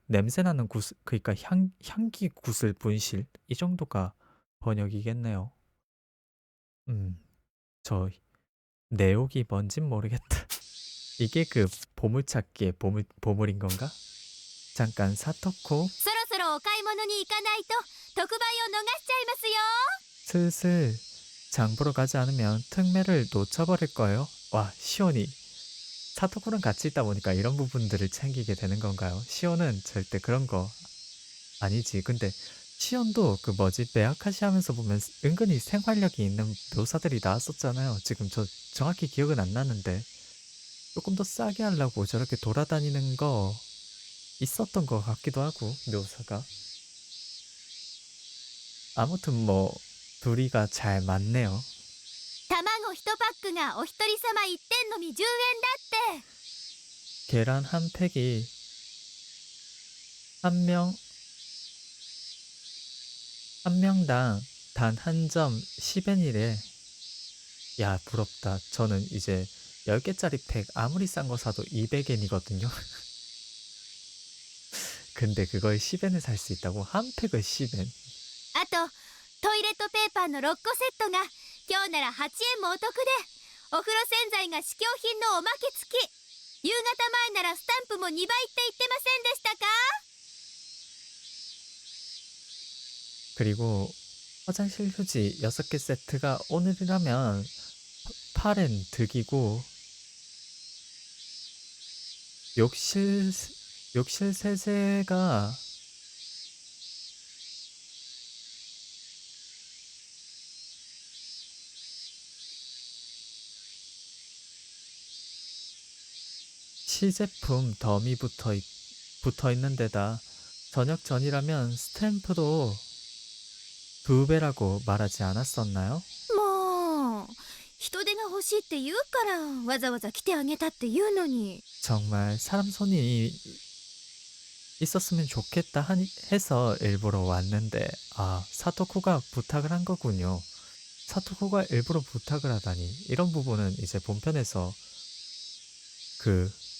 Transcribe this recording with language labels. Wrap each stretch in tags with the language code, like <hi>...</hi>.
<ko>냄새나는 구슬 그러니까 향기 구슬 분실 이 정도가 번역이겠네요. 저 내옥이 뭔진 모르겠다. 이게 그 보물찾기의 보물인 건가? 잠깐 사토코</ko> <ja>そろそろお買い物に行かないと特売を逃しちゃいますよ。</ja> <ko>슬슬 장 보러 가지 않으면 특매를 놓쳐버릴 거예요. 와, 시온이 사토코랑 같이 있다 보니까 이런 부분들을 챙기게 되는 건가요? 시온은 절대 그런 거 아니지. 근데 시온도 그 뭐지 메아카시 하면서 보면 은근히 생활력이 있는 묘사들이 나왔었잖아요. 지금 저 정확히 기억은 안 나는데 조금 더 싸게 하려고 저렇게 돌아다니는 거 있었던 것 같기도 하고 묘사가. 아무튼 뭐 둘이가 잘 맞네요.</ko> <ja>卵1パックがお一人様1点のみ10円だって。</ja> <ko>계란 한 팩이 한 명당 단 한 점 10엔이래. 야, 부럽다. 저는 이제 10개짜리 팩 아무리 싼 거 사도 200엔이거든요. 근데 그걸 10엔에 살 수 있다고? 한 팩을 10엔.</ko> <ja>あとトイレットペーパーの6個セットが今日なら8円もお得で、お風呂洗剤が試供品のおまけ付き。夕方前ならスタンプも2倍って言ってませんでしたか？</ja> <ko>그리고 화장실 휴지 6개 세트가 오늘이라면 8엔 득이고 욕실 세제가 시제품 덤이 붙어 있는 데다 저녁 전이라면 스탬프도 2배라고 말하지 않았었나요?</ko> <ja>もう人手が欲しいって言うからわざわざ来てあげたって言うのに。</ja> <ko>정말 사람 손이 있었으면 좋겠다 해서 일부러 왔는데 사토코가 부탁을 한 거군요. 사토코가 일부러 부탁을 하다니. 이런 부분은 이제 본편에서 그</ko>